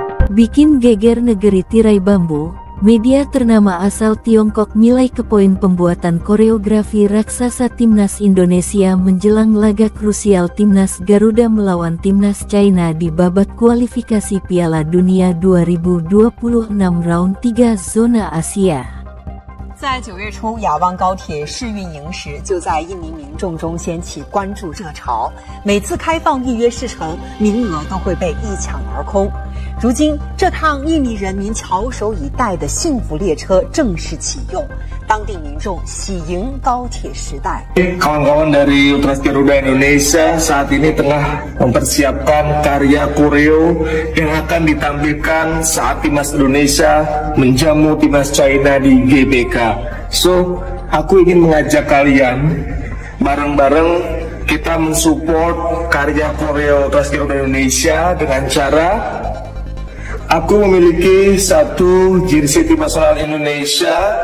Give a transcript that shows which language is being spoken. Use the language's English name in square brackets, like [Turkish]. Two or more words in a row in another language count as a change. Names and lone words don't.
[Indonesian] Bikin geger negeri tirai bambu, media ternama asal Tiongkok nilai ke poin pembuatan koreografi raksasa Timnas Indonesia menjelang laga krusial Timnas Garuda melawan Timnas China di babak kualifikasi Piala Dunia 2026 Round 3 Zona Asia。 [Chinese] 在9月初雅万高铁试运营时，就在印尼民众中掀起关注热潮。每次开放预约试乘，名额都会被一抢而空。如今，这趟印尼人民翘首以待的幸福列车正式启用，当地民众喜迎高铁时代。 [Indonesian] Kawan-kawan dari Ultras Garuda Indonesia saat ini tengah mempersiapkan karya koreo yang akan ditampilkan saat Timnas Indonesia menjamu Timnas China di GBK. So, aku ingin mengajak kalian bareng-bareng kita mensupport karya koreo Ultras Garuda Indonesia dengan cara aku memiliki satu jersey tim nasional Indonesia,